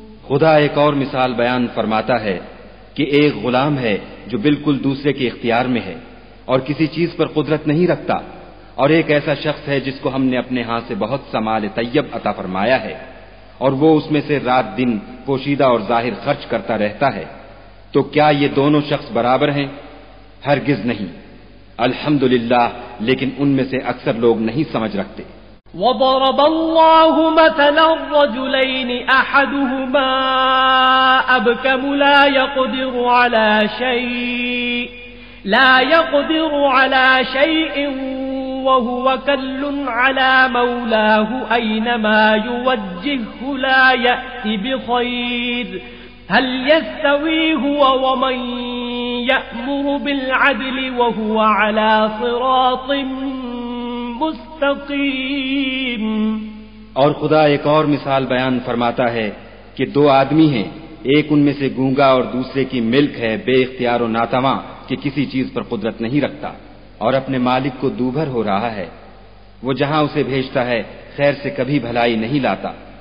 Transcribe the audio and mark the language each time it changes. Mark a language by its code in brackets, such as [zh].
[ur] خدا ایک اور مثال بیان فرماتا ہے کہ ایک غلام ہے جو بالکل دوسرے کے اختیار میں ہے اور کسی چیز پر قدرت نہیں رکھتا، اور ایک ایسا شخص ہے جس کو ہم نے اپنے ہاں سے بہت سا مال طیب عطا فرمایا ہے اور وہ اس میں سے رات دن پوشیدہ اور ظاہر خرچ کرتا رہتا ہے. تو کیا یہ دونوں شخص برابر ہیں؟ ہرگز نہیں. الحمدللہ، لیکن ان میں سے اکثر لوگ نہیں سمجھ رکھتے. [ar] وضرب الله مثلا الرجلين أحدهما أبكم لا يقدر على شيء وهو كل على مولاه أينما يوجهه لا يأتي بخير هل يستوي هو ومن يأمر بالعدل وهو على صراط مستقیم. [ur] اور خدا ایک اور مثال بیان فرماتا ہے کہ دو آدمی ہیں، ایک ان میں سے گونگا اور دوسرے کی ملک ہے بے اختیار و ناتواں کہ کسی چیز پر قدرت نہیں رکھتا اور اپنے مالک کو دوبھر ہو رہا ہے. وہ جہاں اسے بھیجتا ہے خیر سے کبھی بھلائی نہیں لاتا.